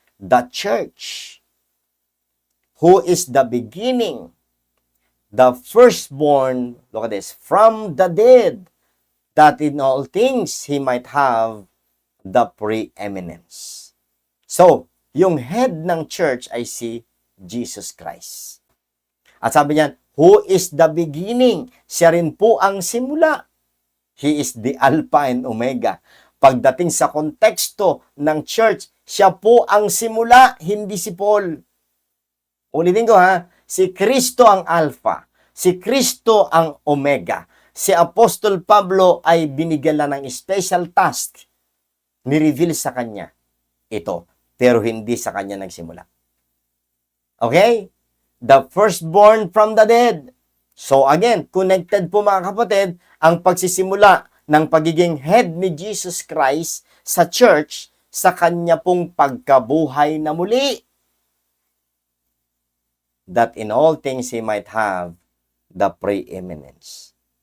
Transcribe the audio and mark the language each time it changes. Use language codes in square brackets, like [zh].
[en] The church, who is the beginning, the firstborn, look at this, from the dead, that in all things He might have the preeminence. [tl] So, yung head ng church ay si Jesus Christ. At sabi niya, [en] who is the beginning? [tl] Siya rin po ang simula. [en] He is the Alpha and Omega. [tl] Pagdating sa konteksto ng church, siya po ang simula, hindi si Paul. Ulitin ko ha, si Kristo ang Alpha, si Kristo ang Omega. Si Apostol Pablo ay binigyan lang ng special task, ni-reveal sa kanya ito, pero hindi sa kanya nagsimula. Okay? [en] The firstborn from the dead. [tl] So again, connected po mga kapatid, ang pagsisimula ng pagiging head ni Jesus Christ sa church sa kanya pong pagkabuhay na muli. [en] That in all things He might have the preeminence.